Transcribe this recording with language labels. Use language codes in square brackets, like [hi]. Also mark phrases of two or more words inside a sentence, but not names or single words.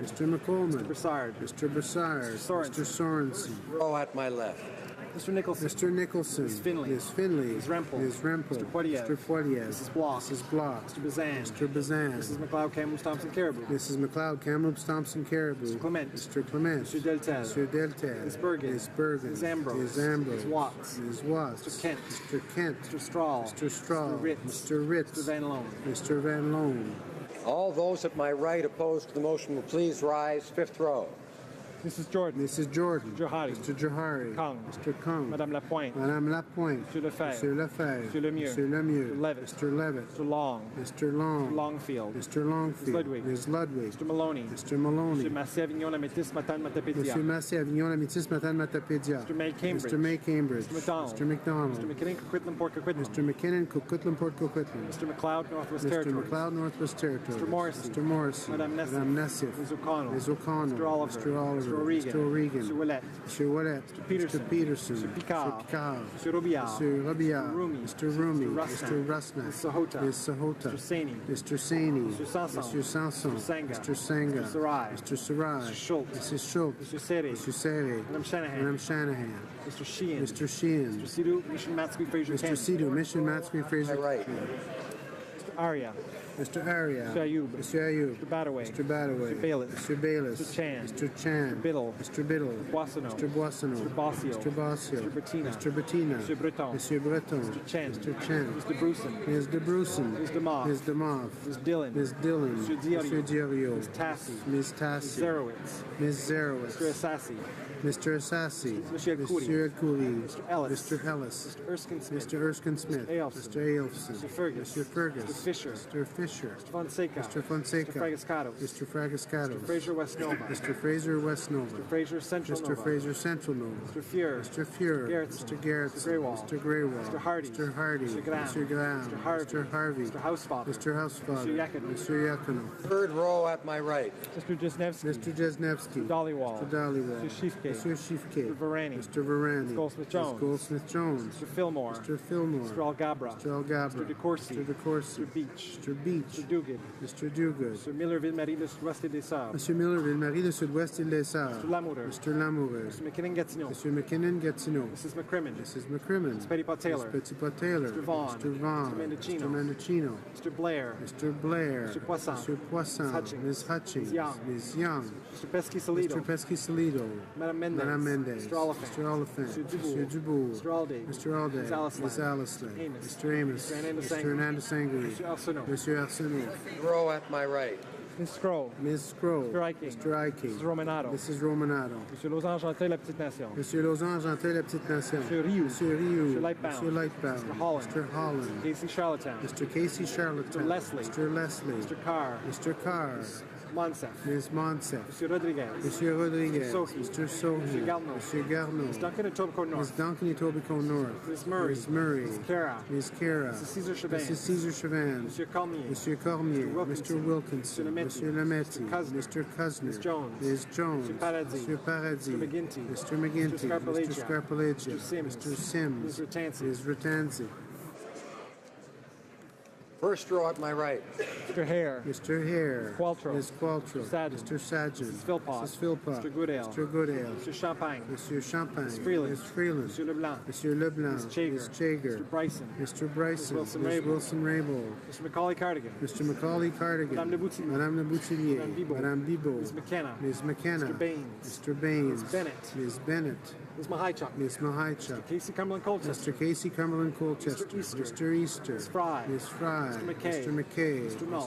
[en] Mr. McColeman. Mr. Broussard. Mr. Broussard. Mr. Sorensen. Mr. Sorensen. Row at my left. Mr. Nicholson. Mr. Nicholson. Ms. Finley. Ms. Finley. Ms. Rempel. Ms. Rempel. Mr. Poilievre. Mr. Poilievre. Mrs. Block. Mrs. Block. Mr. Bazan. Mr. Bazan. Mrs. McLeod, Kamloops, Thompson, Caribou. Mrs. McLeod, Kamloops, Thompson, Caribou. Mr. Clement. Mr. Clement. Mr. Deltel. Mr. Deltel. Ms. Bergen. Ms. Bergen. Ms. Ambrose. Ms. Ambrose. Ms. Watts. Ms. Watts. Mr. Kent. Mr. Kent. Mr. Strahl. Mr. Strahl. Mr. Ritz. Mr. Ritz. Mr. Van Loan. Mr. Van Loan. All those at my right opposed to the motion will please rise. Fifth row. Mrs. Jordan. Mrs. Jordan. Johari. Mr. Johari. Kong. Mr. Kong. Madame Lapointe. Madame Lapointe. Monsieur Lefebvre. Monsieur Lefebvre. Monsieur Lemieux. Monsieur Lemieux. Mr. Levitt. Mr. Levitt. Mr. Long. Mr. Long. Mr. Longfield. Mr. Longfield. Ms. Ludwig. Ms. Ludwig. Mr. Maloney. Mr. Maloney. Monsieur Massé, Avignon, La Métis, Matane, Matapédia. Monsieur Massé, Avignon, La Métis, Matane, Matapédia. Mr. May, Cambridge. Mr. May, Cambridge. Mr. McDonald. Mr. McDonald. Mr. McKinnon, Coquitlam, Port Coquitlam. Mr. McKinnon, Coquitlam, Port Coquitlam. Mr. McLeod, Northwest Mr. Territories. McLeod, Northwest Territories. Mr. Morrissey. Mr. Morrissey. Madame Nessif. Madame Nessif. Ms. O'Connell. Ms. O'Connell. Mr. Oliver. Mr. Oliver. Mr. O'Regan. Mr. O'Regan. Mr. Willett. Mr. Willett. Mr. Peterson. Mr. Peterson. Mr. Picard. Mr. Picard. Mr. Robillard. Mr. Robillard. Mr. Rumi. Mr. Rumi. Mr. Mr. Rusnak. Ms. Sahota. Ms. Sahota. Mr. Saini. Mr. Saini. Mr. Sanson. Mr. Sanson. Mr. Sanga. Mr. Sanga. Mr. Sarai. Mr. Sarai. Mr. Schultz. Mrs. Schultz. Mr. Seri. Mr. Seri. Madame Shanahan. Madame Shanahan. Mr. Sheehan. Mr. Sheehan. Mr. Sidhu, Mission Matsky, Fraser, Mr. Kent. Sidhu, Mission Matsky, Fraser. Right. Mr. Arya. Mr. Arya. Mr. Ayub. Mr. Ayub. Mr. Badaway. Mr. Badaway. Mr. Bayless. Mr. Bayless. Mr. Chan. Mr. Chan. Mr. Biddle. Mr. Biddle. Mr. Boissonneau. Mr. Boissonneau. Mr. Bossio. Mr. Bossio. Mr. Bettina. Mr. Bettina. Mr. Breton. Mr. Breton. Mr. Chen. Mr. Chen. Mr. Bruson. Ms. De Bruson. Ms. DeMoff. Ms. DeMoff. Ms. Dillon. Ms. Dillon. Mr. Diorio. Mr. Diorio. Ms. Tassi. Ms. Ms. Tassi. Zerowitz. Ms. Zerowitz. Mr. Assassi. Mr. Assassi. Monsieur Khoury. Monsieur Khoury. Mr. Ellis. Mr. Ellis. Mr. Erskine Smith. Mr. Erskine Smith. Mr. Aelfson. Mr. Aelfson. Mr. Fergus. Mr. Fergus. Mr. Fisher. Mr. Fisher. Mr. Fonseca. Mr. Fonseca. Mr. Fragascatos. Mr. Fragascatos. Mr. Fraser West Nova. Mr. Fraser West Nova. Mr. Fraser Central Mr. Nova. Fraser Central Nova. Mr. Fuhr. Mr. Fuhr. Mr. Gerritsen. Mr. Gerritsen. Mr. Greywall. Mr. Greywall. Mr. Hardy. Mr. Hardy. Mr. Graham. Mr. Graham. Mr. Harvey. Mr. Harvey. Mr. Housefather. Mr. Housefather. Mr. Yakubu. Mr. Yakubu. Third row at my right. Mr. Jesnevsky. Mr. Jesnevsky. Mr. Dollywall. Mr. Dollywall. Mr. Schiefke. Shifke. Mr. Shifke. Mr. Varani. Mr. Varani. Ms. Goldsmith-Jones. Ms. Goldsmith-Jones. Mr. Fillmore. Mr. Fillmore. Mr. Algabra. Mr. Algabra. Mr. DeCourcy. Mr. DeCourcy. Mr. Beach. Mr. Beach. Mr. Duguid. Mr. Duguid. Mr. Miller-Ville-Marie de Sud-Ouest et des Sœurs. Mr. Miller, Ville-Marie de Sud-Ouest île des Sœurs. Mr. Lamoureux. Mr. Lamoureux. Mr. McKinnon-Gatineau. Mr. McKinnon-Gatineau. Mrs. McCrimmon. Mrs. McCrimmon. Ms. Petitpas-Taylor. Ms. Petitpas-Taylor. Mr. Vaughn. Mr. Vaughn. Mr. Mendocino. Mr. Mendocino. Mr. Blair. Mr. Blair. Mr. Poisson. Mr. Poisson. Ms. Hutchings. Ms. Hutchings. Ms. Young. Ms. Young. Mr. Pesky-Salido. Mr. Pesky-Salido. Madame Mendez. Madame Mendez. Mr. Oliphant. Mr. Oliphant. Mr. Dubourg. Mr. Dubourg. Mr. Alday. Mr. Alday. Ms. Alice Ms. Alice Amos. Mr. Amos. Mr. Hernando Mr. Sangui. Hernando Sangui. Mr. Arsenault. Mr. Arsenault. Row at my right. Ms. Scroll. Ms. Scroll. Mr. Iking. Mr. Iking. Mrs. Romanato. Mrs. Romanato. Monsieur Lausanne-Genteuil, La Petite Nation. Monsieur Lausanne-Genteuil, La Petite Nation. Monsieur Rioux. Monsieur Rioux. Mr. Lightbound. Monsieur Lightbound. Mr. Holland. Mr. Holland. Casey Charlottetown. Mr. Casey Charlottetown. Mr. Leslie. Mr. Leslie. Mr. Carr. Mr. Carr. Monsef. Ms. Monsef. Monsieur Rodriguez. Monsieur Rodriguez. Mr. Sohi. Mr. Sohi. Mr. Garneau. Mr. Garneau. Ms. Duncan and Tobico North. Ms. Duncan and Tobico North. Ms. Murray. Ms. Murray. Ms. Cara. Ms. Cara. Mrs. Caesar Chauvin. Mrs. Caesar Chauvin. Monsieur Cormier. Monsieur Cormier. Mr. Mr. Wilkinson. Monsieur Monsieur Lametti. Mr. Mr. Cousin. Ms. Jones. Ms. Jones. Mr. Paradis. Mr. Paradis. Mr. McGinty. Mr. McGinty. Mr. Scarpaleggia. Mr. Scarpaleggia. Mr. Sims. Mr. Sims. Ms. Ratanzi. Ms. Ratanzi. First row at my right. Mr. Hare. Mr. Hare. Qualtrough. Ms. Qualtrough. Mr. Sargent. Mr. Sargent. Mrs. Philpott. Mrs. Philpott. Mr. Goodale. Mr. Goodale. Mr. Champagne. Monsieur Champagne. Ms. Freeland. Ms. Freeland. Monsieur Leblanc. Monsieur Leblanc. Ms. Chager. Ms. Chager. Mr. Bryson. Mr. Bryson. Ms. Wilson Ms. Raybould. Wilson Raybould. Mr. Macaulay Cardigan. Mr. Macaulay Cardigan. Madame Le Boutillier. Madame Le Boutillier. Madame Bibeau. Madame Bibeau. Ms. McKenna. Ms. McKenna. Mr. Baines. Mr. Baines. Ms. Bennett. Ms. Bennett. Ms. Mahichuk. Ms. Mahichuk. Casey Cumberland Colchester. Mr. Casey Cumberland Colchester. Mr. Easter. Mr. Easter. Ms. Fry. Ms. Fry. Mr. McKay. Mr. McKay. Mr. Nault.